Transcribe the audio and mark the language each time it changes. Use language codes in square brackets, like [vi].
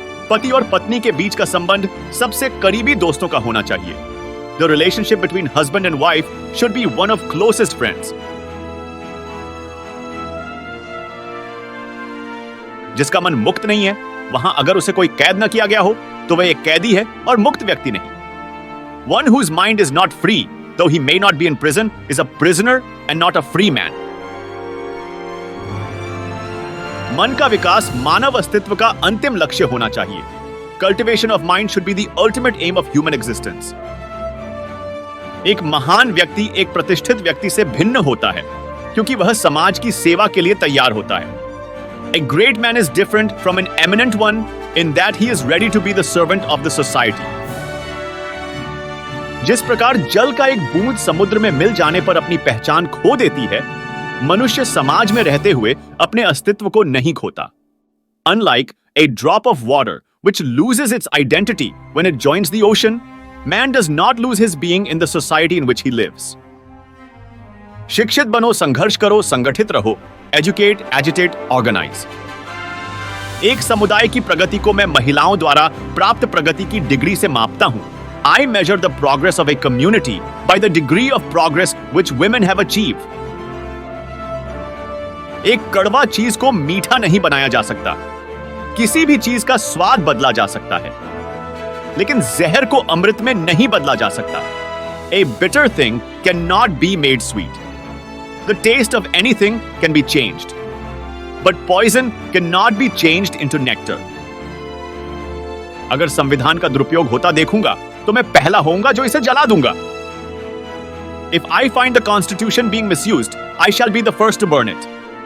[hi] पति और पत्नी के बीच का संबंध सबसे करीबी दोस्तों का होना चाहिए। [en] The relationship between husband and wife should be one of closest friends. [hi] जिसका मन मुक्त नहीं है, वहां अगर उसे कोई कैद न किया गया हो तो वह एक कैदी है और मुक्त व्यक्ति नहीं। [en] One whose mind is not free, though he may not be in prison, is a prisoner and not a free man. [hi] मन का विकास मानव अस्तित्व का अंतिम लक्ष्य होना चाहिए। [en] Cultivation of mind should be the ultimate aim of human existence. [hi] एक महान व्यक्ति एक प्रतिष्ठित व्यक्ति से भिन्न होता है, क्योंकि वह समाज की सेवा के लिए तैयार होता है। [en] A great man is different from an eminent one in that he is ready to be the servant of the society. [hi] जिस प्रकार जल का एक बूंद समुद्र में मिल जाने पर अपनी पहचान खो देती है, मनुष्य समाज में रहते हुए अपने अस्तित्व को नहीं खोता। [en] Unlike a drop of water which loses its identity when it joins the ocean, man does not lose his being in the society in which he lives. [hi] शिक्षित बनो, संघर्ष करो, संगठित रहो। [en] Educate, agitate, organise. [hi] एक समुदाय की प्रगति को मैं महिलाओं द्वारा प्राप्त प्रगति की डिग्री से मापता हूं। [en] I measure the progress of a community by the degree of progress which women have achieved. [hi] एक कड़वा चीज को मीठा नहीं बनाया जा सकता। किसी भी चीज का स्वाद बदला जा सकता है, लेकिन जहर को अमृत में नहीं बदला जा सकता। [en] A bitter thing cannot be made sweet. The taste of anything can be changed, but poison cannot be changed into nectar. [hi] अगर संविधान का दुरुपयोग होता देखूंगा तो मैं पहला होऊंगा जो इसे जला दूंगा। [en] If I find the Constitution being misused, I shall be the first to burn it.